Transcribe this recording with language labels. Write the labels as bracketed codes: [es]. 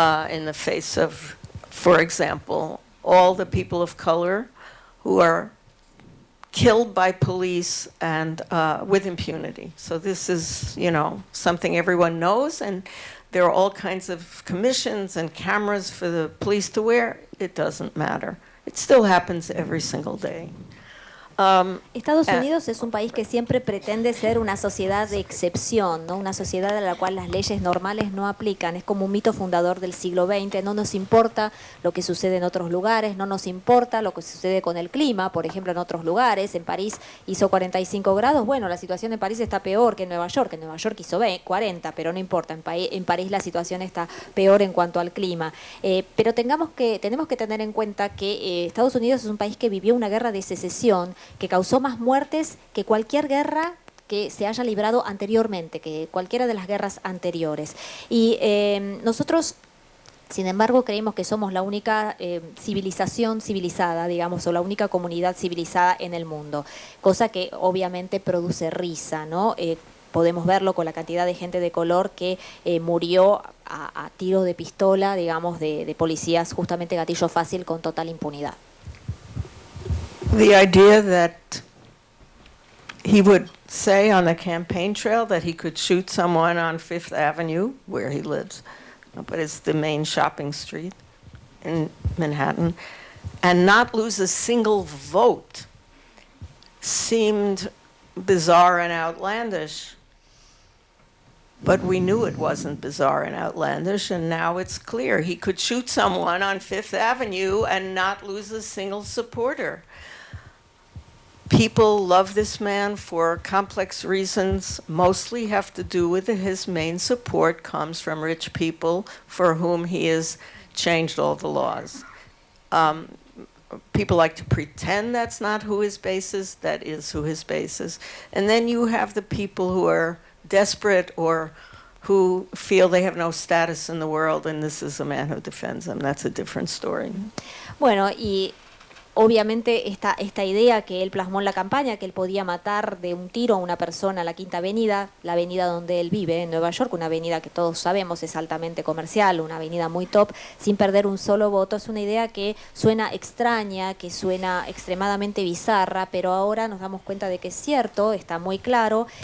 [en] in the face of, for example, all the people of color who are killed by police and with impunity. So this is, something everyone knows, and there are all kinds of commissions and cameras for the police to wear. It doesn't matter. It still happens every single day. [es] Estados Unidos es un país que siempre pretende ser una sociedad de excepción, ¿no? Una sociedad en la cual las leyes normales no aplican. Es como un mito fundador del siglo XX. No nos importa lo que sucede en otros lugares, no nos importa lo que sucede con el clima, por ejemplo, en otros lugares. En París hizo 45 grados. Bueno, la situación en París está peor que en Nueva York. En Nueva York hizo 40, pero no importa. En París la situación está peor en cuanto al clima. Pero tenemos que tener en cuenta que Estados Unidos es un país que vivió una guerra de secesión que causó más muertes que cualquier guerra que se haya librado anteriormente, que cualquiera de las guerras anteriores. Y nosotros, sin embargo, creemos que somos la única civilización civilizada, digamos, o la única comunidad civilizada en el mundo, cosa que obviamente produce risa, ¿no? Podemos verlo con la cantidad de gente de color que murió a tiro de pistola, digamos, de policías, justamente gatillo fácil, con total impunidad. [en] The idea that he would say on the campaign trail that he could shoot someone on Fifth Avenue, where he lives, but it's the main shopping street in Manhattan, and not lose a single vote seemed bizarre and outlandish. But we knew it wasn't bizarre and outlandish, and now it's clear. He could shoot someone on Fifth Avenue and not lose a single supporter. People love this man for complex reasons, mostly have to do with his main support comes from rich people for whom he has changed all the laws. People like to pretend that's not who his base is, that is who his base is. And then you have the people who are desperate or who feel they have no status in the world, and this is a man who defends them. That's a different story. [es] Bueno, y obviamente esta idea que él plasmó en la campaña, que él podía matar de un tiro a una persona en la Quinta Avenida, la avenida donde él vive en Nueva York, una avenida que todos sabemos es altamente comercial, una avenida muy top, sin perder un solo voto, es una idea que suena extraña, que suena extremadamente bizarra, pero ahora nos damos cuenta de que es cierto, está muy claro.